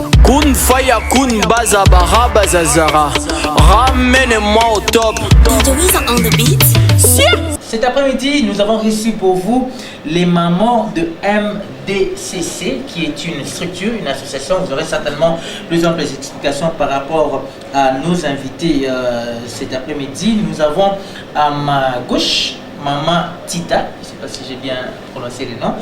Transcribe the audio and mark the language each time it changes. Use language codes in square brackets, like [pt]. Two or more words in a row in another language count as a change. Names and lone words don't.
[fr] Kun faya kun baza baraba zazara. Ramène-moi au top. [en] On the beat. [fr] Cet après-midi, nous avons reçu pour vous les mamans de MDCC, qui est une structure, une association. Vous aurez certainement plus amples explications par rapport à nos invités cet après-midi. Nous avons à ma gauche Maman Tita, je ne sais pas si j'ai bien prononcé le nom.